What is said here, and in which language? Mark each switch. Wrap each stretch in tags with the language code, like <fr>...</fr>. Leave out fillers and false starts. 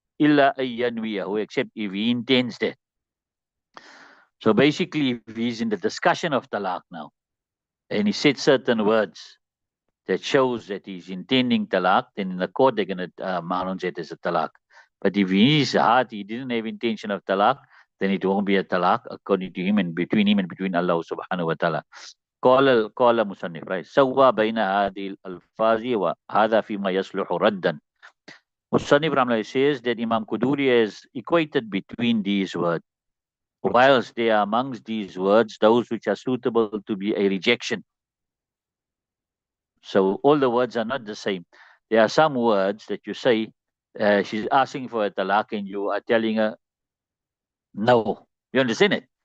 <ar>إلا أن ينويه,</ar> <en>except if he intends that. So basically, if he's in the discussion of talaq now, and he said certain words that shows that he's intending talaq, then in the court they're going to pronounce it as a talaq. But if in his heart he didn't have intention of talaq, then it won't be a talaq according to him and between Allah subhanahu wa ta'ala.</en> <ar>قال مصنف, right? سوى بين هذه الألفاظ وهذا فيما يصلح ردا.</ar> <en>Musannif Ramla says that Imam Quduri has equated between these words, whilst they are amongst these words those which are suitable to be a rejection. So all the words are not the same. There are some words that you say, she's asking for a talaq, and you are telling her no. You understand it?</en>